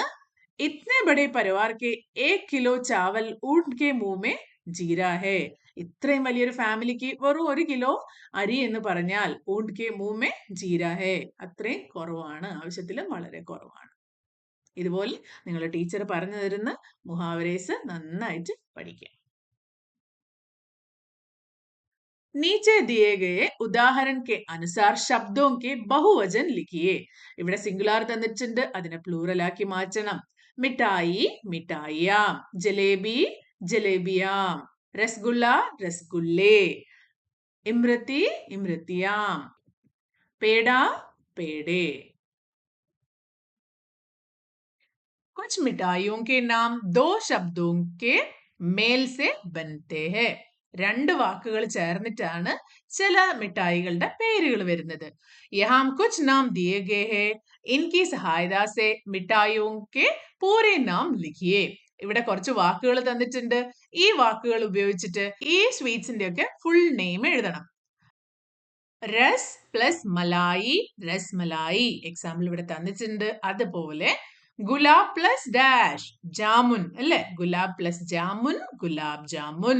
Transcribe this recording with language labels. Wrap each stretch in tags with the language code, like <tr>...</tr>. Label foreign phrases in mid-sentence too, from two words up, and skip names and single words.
<hi>इतने बड़े परिवार के 1 किलो चावल ऊँट के मुँह में जीरा है.</hi> <ml>ഇത്രയും വലിയൊരു ഫാമിലിക്ക് വെറും 1 കിലോ അരി എന്ന് പറഞ്ഞാൽ</ml> <hi>ऊँट के मुँह में जीरा है,</hi> <ml>അത്രയും കുറവാണ്, ആവശ്യത്തിലും വളരെ കുറവാണ്. ഇതുപോലെ നിങ്ങളുടെ ടീച്ചർ പറഞ്ഞു തരുന്ന മുഹാവരേസ് നന്നായിട്ട് പഠിക്കുക.</ml> <hi>नीचे दिए गए उदाहरण के अनुसार शब्दों के बहुवचन लिखिए.</hi> <ml>ഇവിടെ സിംഗുലാർ തന്നിട്ടുണ്ട്, അതിനെ പ്ലൂറൽ ആക്കി മാറ്റണം.</ml> <hi>मिठाई मिठाइयाँ, जलेबी जलेबियाँ, रसगुल्ला रसगुल्ले, इमरती इमरतियाँ, पेड़ा पेड़े. कुछ मिठाइयों के नाम 2 शब्दों के मेल से बनते हैं.</hi> <ml>2 വാക്കുകൾ ചേർന്നിട്ടാണ് ചില മിഠായികളുടെ പേരുകൾ വരുന്നത്.</ml> <hi>यहाँ कुछ नाम दिए गए हैं, इनकी सहायता से मिठाइयों के पूरे नाम लिखिए.</hi> <ml>ഇവിടെ കുറച്ച് വാക്കുകൾ തന്നിട്ടുണ്ട്, ഈ വാക്കുകൾ ഉപയോഗിച്ചിട്ട് ഈ സ്വീറ്റ്സിന്റെ ഒക്കെ</ml> <en>full name</en> <ml>എഴുതണം. രസ് പ്ലസ് മലായി, രസ് മലായി, എക്സാമ്പിൾ ഇവിടെ തന്നിട്ടുണ്ട്. അതുപോലെ ഗുലാബ് പ്ലസ് ഡാഷ്, ജാമുൻ അല്ലെ, ഗുലാബ് പ്ലസ് ജാമുൻ, ഗുലാബ് ജാമുൻ.</ml>